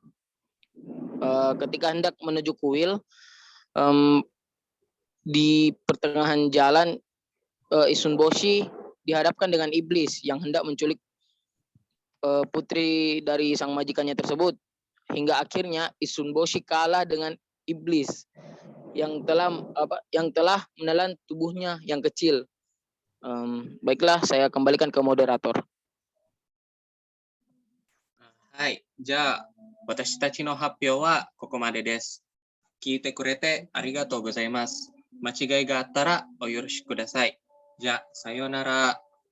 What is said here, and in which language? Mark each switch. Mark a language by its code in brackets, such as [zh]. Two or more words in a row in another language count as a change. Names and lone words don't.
[id] Ketika hendak menuju kuil, di pertengahan jalan Isun Boshi dihadapkan dengan iblis yang hendak menculik putri dari sang majikannya tersebut. Hingga akhirnya Isun Boshi kalah dengan iblis yang telah menelan tubuhnya yang kecil. Baiklah, saya kembalikan ke moderator. [ja] はい。じゃあ、私たちの発表はここまでです。聞いてくれてありがとうございます。間違いがあったらお許しください。じゃあ、さようなら。